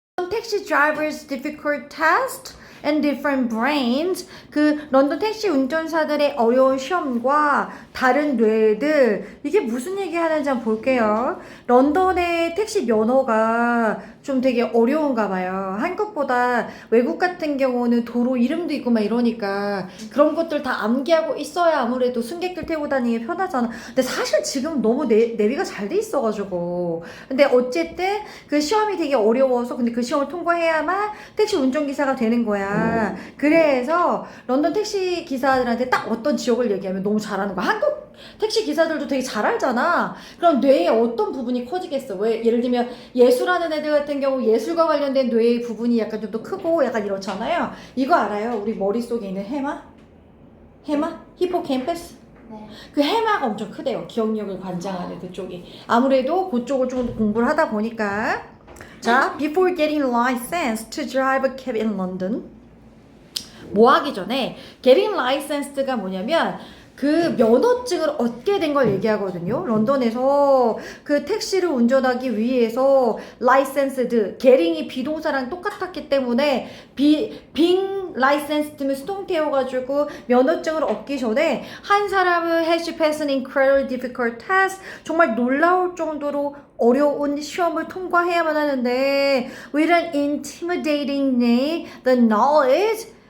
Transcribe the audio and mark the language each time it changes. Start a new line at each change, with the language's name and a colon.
English: taxi drivers difficult test and different brains.
Korean: 그 런던 택시 운전사들의 어려운 시험과 다른 뇌들, 이게 무슨 얘기 하는지 한번 볼게요. 런던의 택시 면허가 좀 되게 어려운가 봐요. 한국보다 외국 같은 경우는 도로 이름도 있고 막 이러니까 그런 것들 다 암기하고 있어야 아무래도 승객들 태우고 다니기 편하잖아. 근데 사실 지금 너무 내비가 잘 돼 있어가지고. 근데 어쨌든 그 시험이 되게 어려워서 근데 그 시험을 통과해야만 택시 운전기사가 되는 거야. 그래서 런던 택시 기사들한테 딱 어떤 지역을 얘기하면 너무 잘하는 거야. 한국 택시 기사들도 되게 잘 알잖아. 그럼 뇌에 어떤 부분이 커지겠어? 왜 예를 들면 예술하는 애들 같은 경우 예술과 관련된 뇌의 부분이 약간 좀 더 크고 약간 이렇잖아요. 이거 알아요? 우리 머릿속에 있는 해마? 해마? 히포캠퍼스? 네. 그 해마가 엄청 크대요. 기억력을 관장하는 그쪽이. 아무래도 그쪽을 좀 공부를 하다 보니까.
English: 자, before getting licensed to drive a cab in London.
Korean: 뭐 하기 전에
English: getting licensed
Korean: 가 뭐냐면 그 면허증을 얻게 된 걸 얘기하거든요. 런던에서 그 택시를 운전하기 위해서 licensed, getting이 비동사랑 똑같았기 때문에
English: being licensed
Korean: 면 수동태여가지고 면허증을 얻기 전에 한 사람은
English: has to pass an incredibly difficult test,
Korean: 정말 놀라울 정도로 어려운 시험을 통과해야만 하는데
English: with an intimidating name, the knowledge.